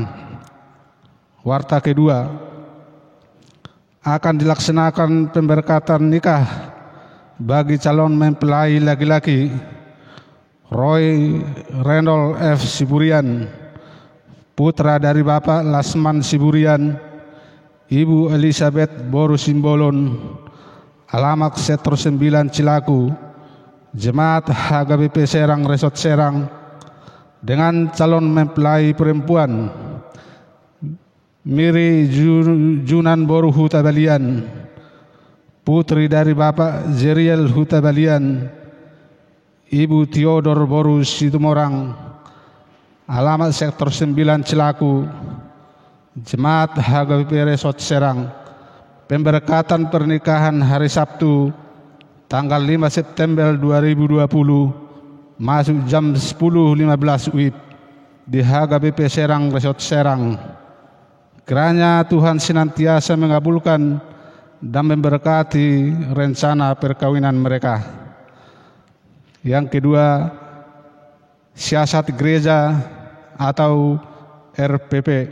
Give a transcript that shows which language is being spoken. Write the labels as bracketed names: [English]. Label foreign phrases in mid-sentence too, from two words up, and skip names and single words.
[Indonesian] Warta kedua, akan dilaksanakan pemberkatan nikah bagi calon mempelai laki-laki Roy Reynold F. Siburian, putra dari Bapak Lasman Siburian, Ibu Elizabeth Boru Simbolon, alamat sektor 9 Cilaku, Jemaat HKBP Serang Resort Serang, dengan calon mempelai perempuan Miri Junan Boru Huta Balian, putri dari Bapak Zeriel Huta Balian, Ibu Theodor Boru Situmorang, alamat sektor 9 Cilaku, Jemaat HKBP Resort Serang. Pemberkatan pernikahan hari Sabtu tanggal 5 September 2020 masuk jam 10.15 WIB di HKBP Serang Resort Serang. Kiranya Tuhan senantiasa mengabulkan dan memberkati rencana perkawinan mereka. Yang kedua, siasat gereja atau RPP.